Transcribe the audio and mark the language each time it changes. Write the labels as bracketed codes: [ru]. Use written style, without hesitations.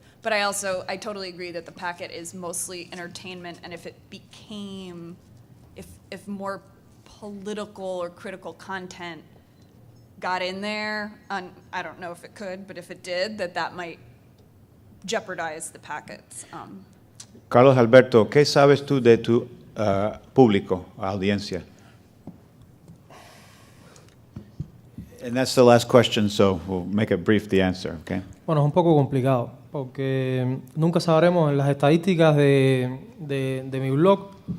[en] But I totally agree that the packet is mostly entertainment, and if it became, if more political or critical content got in there, I don't know if it could, but if it did, that might jeopardize the packets. [es] Carlos Alberto, ¿qué sabes tú de tu público, audiencia? [en] And that's the last question, so we'll make it brief, the answer, okay? [es] Bueno, es un poco complicado, porque nunca sabremos en las estadísticas de mi blog.